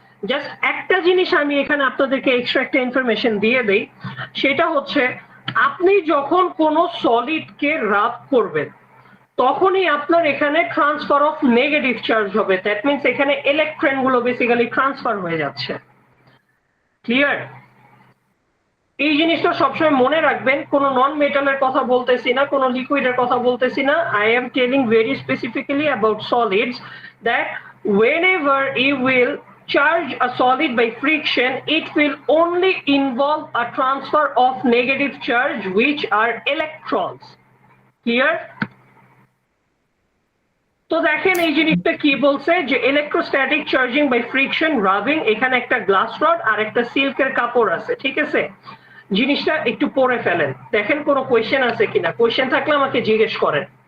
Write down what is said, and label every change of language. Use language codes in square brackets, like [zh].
[bn] Just একটা জিনিস আমি এখানে আপনাদেরকে এক্সট্রা একটা ইনফরমেশন দিয়ে দেই, সেটা হচ্ছে আপনি যখন কোনো সলিডকে রাব করবেন তখনই আপনার এখানে ট্রান্সফার অফ নেগেটিভ চার্জ হবে। দ্যাট মিনস এখানে ইলেকট্রন গুলো বেসিক্যালি ট্রান্সফার হয়ে যাচ্ছে। ক্লিয়ার? এই জিনিসটা সবসময় মনে রাখবেন, কোন নন মেটালের কথা বলতেছি না, কোন লিকুইডের কথা বলতেছি না। [en] I am telling very specifically about solids that whenever you will charge a solid by friction, it will only involve a transfer of negative charge which are electrons. Clear? [bn] তো দেখেন এই জিনিসটা কি বলছে যে electrostatic charging by friction rubbing, এখানে একটা glass rod আর একটা সিল্কের কাপড় আছে, ঠিক আছে? জিনিসটা একটু পড়ে ফেলেন, দেখেন কোনো কোয়েশ্চেন আছে কিনা। কোয়েশ্চেন থাকলে আমাকে জিজ্ঞেস করেন।